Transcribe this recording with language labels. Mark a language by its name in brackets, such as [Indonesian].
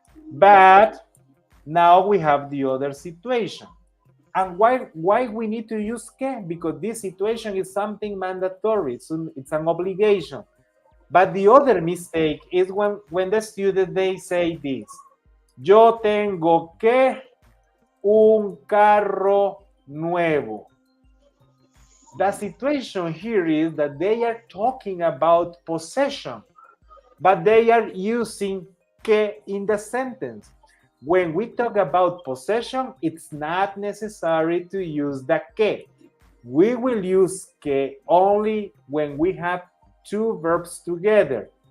[English] But now we have the other situation. And why we need to use que? Because this situation is something mandatory. It's an obligation. But the other mistake is when the student, they say this. [Spanish] Yo tengo que un carro nuevo. [English] The situation here is that they are talking about possession, but they are using que in the sentence. When we talk about possession, it's not necessary to use the que. We will use que only when we have two verbs together.